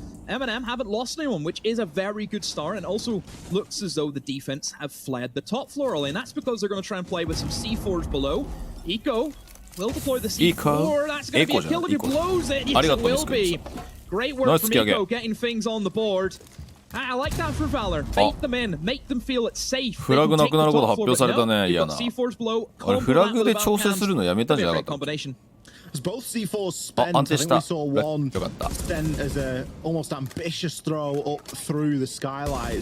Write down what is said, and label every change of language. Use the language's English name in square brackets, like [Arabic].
[English] MNM haven't lost anyone, which is a very good start, and also looks as though the defense have fled the top floor early, and that's because they're going to try and play with some C4s below. Eco will deploy the C4. That's going to be a kill if he blows it. Yes, it will be. Great work from Eco getting things on the board. I like that for Valor. Bait them in, make them feel it's safe. [Japanese] フラグなくなること発表されたね。嫌な。あれフラグで調整するのやめたじゃなかった。 [English] Both C4s spent. I think we saw one spent as a almost ambitious throw up through the skylight.